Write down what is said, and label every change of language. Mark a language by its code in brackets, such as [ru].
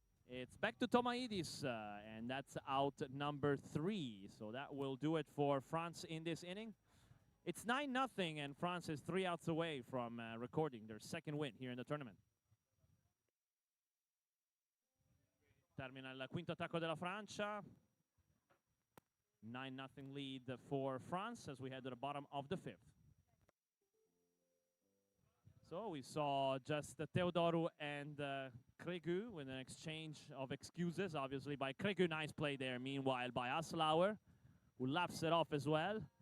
[en] It's back to Tomaidis, and that's out number 3. So that will do it for France in this inning. It's 9-0, and France is 3 outs away from recording their second win here in the tournament. [it] Termina il quinto attacco della Francia. [en] 9-0 lead for France as we head to the bottom of the 5th. So we saw just Teodoru and Kregu with an exchange of excuses, obviously by Kregu. Nice play there, meanwhile, by Haslauer, who laughs it off as well.